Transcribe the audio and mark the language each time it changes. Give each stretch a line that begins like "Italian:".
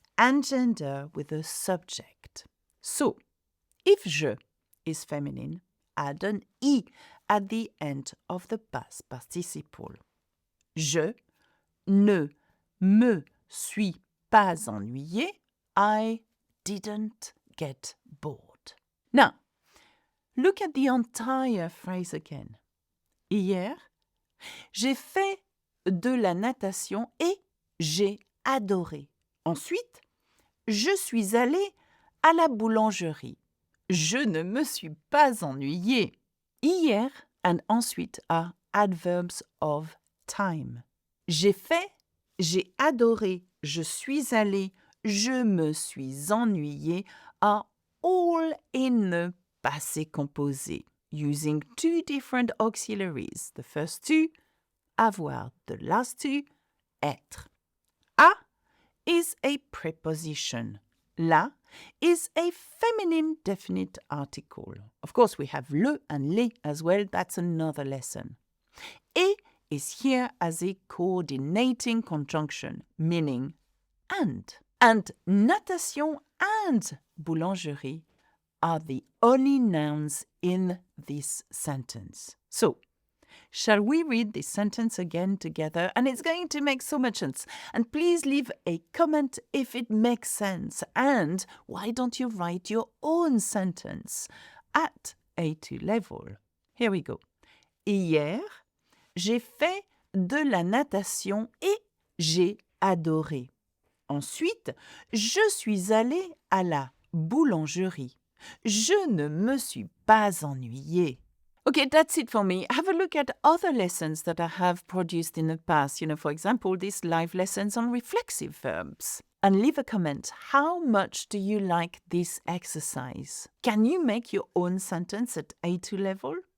English: and gender with a subject. So, if je is feminine, add an I at the end of the past participle.
French: Je ne me suis pas ennuyé.
English: I didn't get bored. Now, look at the entire phrase again.
French: Hier, j'ai fait de la natation et j'ai adoré. Ensuite, je suis allée à la boulangerie. Je ne me suis pas ennuyée.
English: Hier and ensuite are adverbs of time.
French: J'ai fait, j'ai adoré, je suis allée, je me suis ennuyée
English: are all in the passé composé, using two different auxiliaries. The first two, avoir. The last two, être. A is a preposition. La is a feminine definite article. Of course, we have le and les as well. That's another lesson. Et is here as a coordinating conjunction, meaning and. And natation and boulangerie are the only nouns in this sentence. So, shall we read this sentence again together? And it's going to make so much sense. And please leave a comment if it makes sense. And why don't you write your own sentence at A2 level? Here we go.
French: Hier, j'ai fait de la natation et j'ai adoré. Ensuite, je suis allée à la boulangerie. Je ne me suis pas ennuyée.
English: Okay, that's it for me. Have a look at other lessons that I have produced in the past. For example, these live lessons on reflexive verbs. And leave a comment. How much do you like this exercise? Can you make your own sentence at A2 level?